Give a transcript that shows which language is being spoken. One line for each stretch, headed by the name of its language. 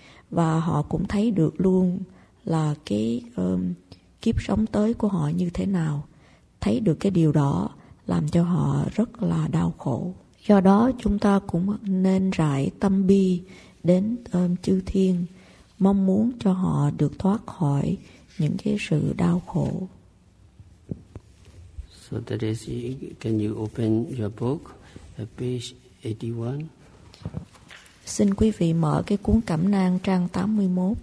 Vietnamese: Và họ cũng thấy được luôn là cái kiếp sống tới của họ như thế nào. Thấy được cái điều đó làm cho họ rất là đau khổ. Do đó chúng ta cũng nên rải tâm bi đến chư thiên, mong muốn cho họ được thoát khỏi những cái sự đau khổ.
English: So that is, can you open your book at page 81?
Vietnamese: Xin quý vị mở cái cuốn cẩm nang trang 81.